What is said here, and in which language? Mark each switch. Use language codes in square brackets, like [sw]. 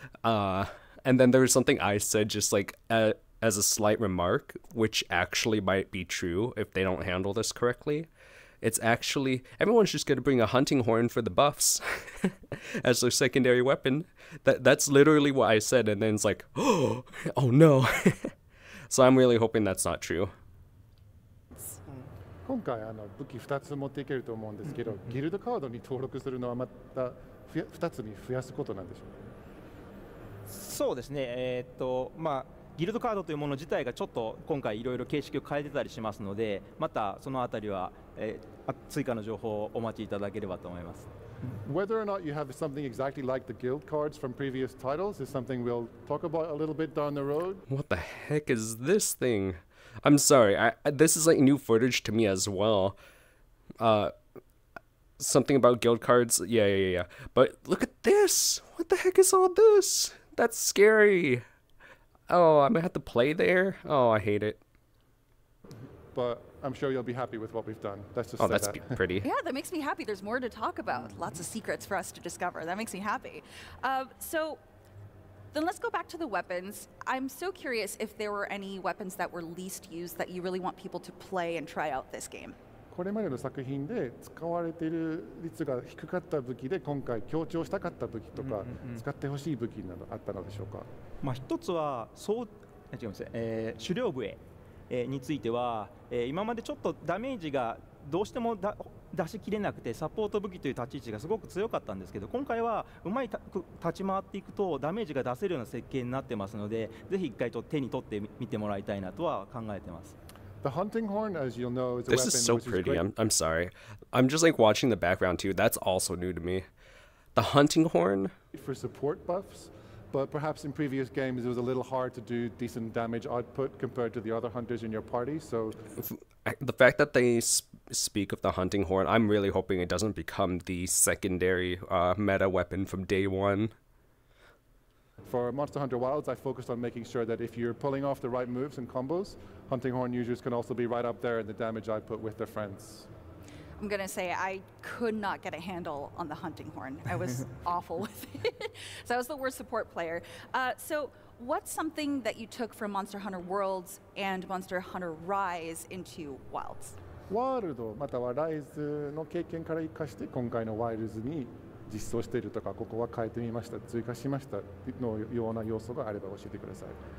[en] And then there was something I said just like as a slight remark, which actually might be true if they don't handle this correctly. It's actually, everyone's just going to bring a hunting horn for the buffs as their secondary weapon. That's literally what I said, and then it's like, oh no. So I'm really hoping that's not true. [ja] 今回武器2つ持っていけると思うんですけど、ギルドカードに登録するのはまた2つに増やすことなんでしょうか。そうですね。ギルドカードというもの自体がちょっと今回いろいろ形式を変えてたりしますので、またそのあたりは、追加の情報をお待ちいただければと思います。 [en] Whether or not you have something exactly like the guild cards from previous titles is something we'll talk about a little bit down the road. What the heck is this thing? I'm sorry, this is like new footage to me as well. Something about guild cards, yeah. But look at this! What the heck is all this? That's scary. Oh, I'm gonna have to play there? Oh, I hate it. But I'm sure you'll be happy with what we've done. Let's just Oh, say that's that. pretty. Yeah, that makes me happy. There's more to talk about. Lots of secrets for us to discover. That makes me happy. So then let's go back to the weapons. I'm so curious if there were any weapons that were least used that you really want people to play and try out this game. [ja] これまでの作品で使われている率が低かった武器で、今回強調したかった武器とか、使ってほしい武器などあったのでしょうか。一つは違います、狩猟笛については、今までちょっとダメージがどうしても出しきれなくて、サポート武器という立ち位置がすごく強かったんですけど、今回はうまい立ち回っていくとダメージが出せるような設計になってますので、ぜひ一回手に取ってみてもらいたいなとは考えてます。 [en] The hunting horn, as you'll know, is a This weapon is so which is pretty. great. I'm sorry. I'm just like watching the background too. That's also new to me. The hunting horn? For support buffs, but perhaps in previous games it was a little hard to do decent damage output compared to the other hunters in your party. So the fact that they speak of the hunting horn, I'm really hoping it doesn't become the secondary meta weapon from day one. For Monster Hunter Wilds, I focused on making sure that if you're pulling off the right moves and combos, hunting horn users can also be right up there in the damage output with their friends. I'm going to say I could not get a handle on the hunting horn. I was awful with it. So I was the worst support player. So what's something that you took from Monster Hunter Worlds and Monster Hunter Rise into Wilds? [ja] ワールドまたはライズの経験から生かして今回のワイルズに実装しているとか、ここは変えてみました、追加しましたのような要素があれば教えてください。